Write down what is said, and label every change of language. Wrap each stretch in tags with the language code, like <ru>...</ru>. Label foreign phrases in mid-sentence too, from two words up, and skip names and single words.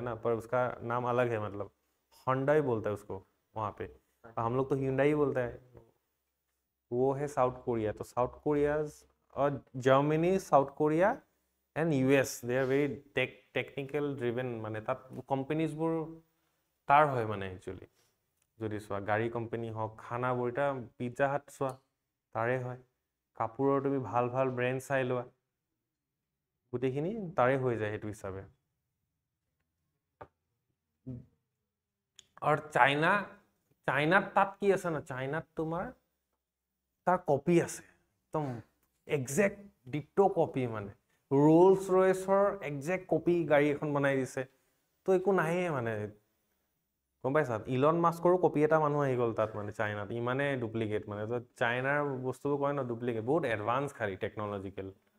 <hi>ना पर उसका नाम अलग है मतलब होंडाई बोलता है उसको वहाँ पे हम लोग तो हुंडई बोलते हैं वो है साउथ कोरिया तो साउथ कोरिया और जर्मनी साउथ कोरिया</hi> <en>and US they are very technical driven</en> <as>माने तात कम्पेनीजবোৰ তাৰ হয় মানে एक्चुअली যদি চোৱা গাড়ী কোম্পানী হওক খানাবোৰ এটা পিজ্জা হাট চোৱা তাৰে হয় কাপোৰৰ তুমি ভাল ভাল ব্ৰেণ্ড চাই লোৱা গোটেইখিনি তাৰে হৈ যায় সেইটো হিচাপে আৰু চাইনাত তাত কি আছে না চাইনাত তোমাৰ তাৰ কপি আছে একদম</as> <en>exact ditto copy</en> <as>মানে रोल्स रॉयसर</as> <en>exact copy</en> <as>गाड़ी এখন বনাই দিছে তো একো নাহে মানে গম পাইছা ইলন মাস্কৰো কপি এটা মানুহ আহি গল তাত মানে চাইনাত ইমানে ডুপ্লিকেট মানে তো চাইনাৰ বস্তুবোৰ কয় ন ডুপ্লিকেট বহুত এডভান্স খালি টেকনলজিক্যাল</as>